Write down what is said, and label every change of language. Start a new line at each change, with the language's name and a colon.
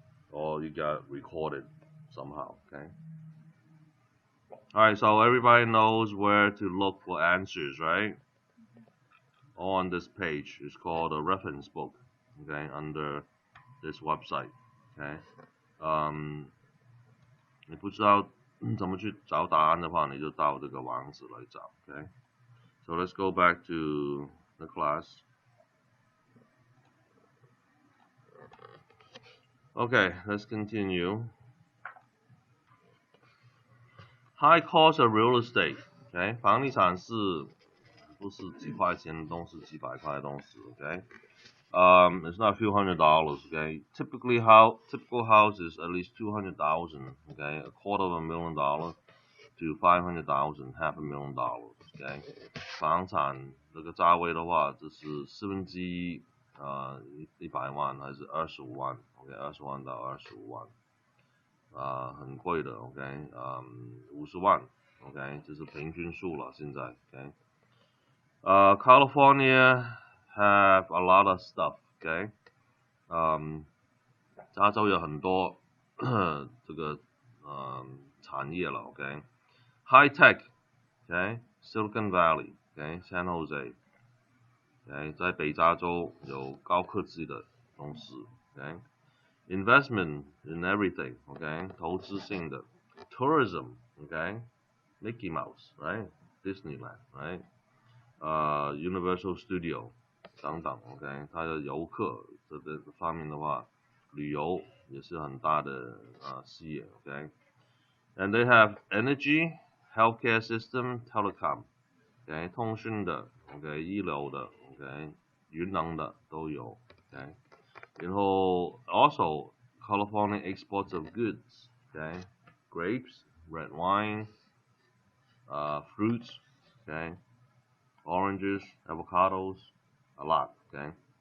English: Or you got recorded somehow, okay? Alright, so everybody knows where to look for answers, right? On this page, it's called a reference book, okay, under this website, okay?
Chinese: 你不知道怎么去找答案的话，你就到这个网址来找。
English: Okay, so let's go back to the class. Okay, let's continue. High cost of real estate.
Chinese: Okay, 房地产是不是几块钱的东西，几百块的东西。
English: Okay. It's not a few $100s, okay? Typical house is at least 200,000, okay? $250,000 to 500,000, $500,000, okay?
Chinese: 房产这个价位的话，这是1/4，100万还是25万 ，OK， 20万到25万，很贵的 ，OK， 50万 ，OK， 这是平均数了，现在 ，OK。
English: California have a lot of stuff, okay?
Chinese: 加州有很多这个产业了 ，OK?
English: High tech, okay? Silicon Valley, okay? San Jose, okay?
Chinese: 在北加州有高科技的公司 ，okay?
English: Investment in everything, okay?
Chinese: 投资性的
English: tourism, okay? Mickey Mouse, right? Disneyland, right?
Chinese: Universal Studio 等等 ，OK， 它的游客这方面的话，旅游也是很大的事业 ，OK。
English: And they have energy, healthcare system, telecom，
Chinese: OK， 通讯的 ，OK， 医疗的 ，OK， 云能的都有 ，OK。然后
English: also California exports of goods，OK，grapes, red wine, fruits, OK。Oranges, avocados, a lot, okay?